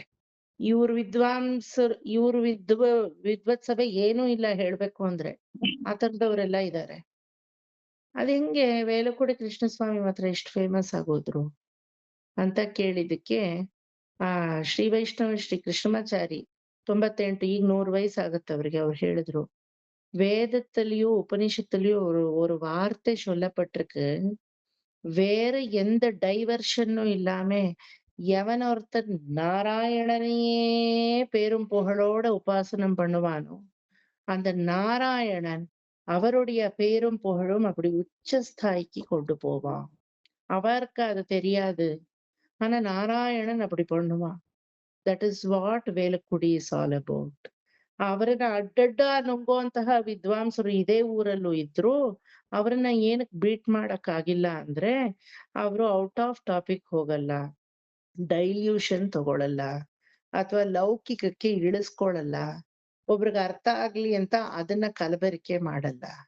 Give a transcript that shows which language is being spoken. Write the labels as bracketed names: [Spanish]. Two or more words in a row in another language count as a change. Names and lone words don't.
[Kannada] ಇವ್ರ ವಿದ್ವಾಂಸರು, ಇವ್ರ ವಿದ್ವತ್ಸಭೆ ಏನೂ ಇಲ್ಲ ಹೇಳ್ಬೇಕು ಅಂದ್ರೆ, ಆ ತರದವರೆಲ್ಲ ಇದ್ದಾರೆ. ಅದ್ ಹೆಂಗೆ ವೇಲುಕುಡಿ ಕೃಷ್ಣಸ್ವಾಮಿ ಮಾತ್ರ ಎಷ್ಟು ಫೇಮಸ್ ಆಗೋದ್ರು ಅಂತ ಕೇಳಿದಕ್ಕೆ, ಶ್ರೀ ವೈಷ್ಣವ ಶ್ರೀ ಕೃಷ್ಣಮಾಚಾರಿ 98, ಈಗ 100 ವಯಸ್ಸಾಗತ್ತೆ ಅವ್ರಿಗೆ. ಅವ್ರು ಹೇಳಿದ್ರು, [Tamil] வேதத்திலயோ உபனிஷத்துலயோ ஒரு வார்த்தை சொல்லப்பட்டிருக்கு, வேற எந்த டைவர்ஷனும் இல்லாம எவன் ஒருத்தன் நாராயணனையே பேரும் புகழோட உபாசனம் பண்ணுவானோ, அந்த நாராயணன் அவருடைய பேரும் புகழும் அப்படி உச்சஸ்தாய்க்கு கொண்டு போவான். அவருக்கு அது தெரியாது, ஆனா நாராயணன் அப்படி பண்ணுவான். [English] that is what Velukudi is all about. [Kannada] ಅವರನ್ನ ಅಡ್ಡಡ್ಡ ನುಂಗುವಂತಹ ವಿದ್ವಾಂಸರು ಇದೇ ಊರಲ್ಲೂ ಇದ್ರು. ಅವ್ರನ್ನ ಏನಕ್ ಬೀಟ್ ಮಾಡಕ್ ಆಗಿಲ್ಲ ಅಂದ್ರೆ, ಅವರು [English] out of topic [Kannada] ಹೋಗಲ್ಲ, ಡೈಲ್ಯೂಷನ್ ತಗೊಳಲ್ಲ, ಅಥವಾ ಲೌಕಿಕಕ್ಕೆ ಇಳಿಸ್ಕೊಳಲ್ಲ, ಒಬ್ರಿಗೆ ಅರ್ಥ ಆಗ್ಲಿ ಅಂತ ಅದನ್ನ ಕಲಬೆರಕೆ ಮಾಡಲ್ಲ.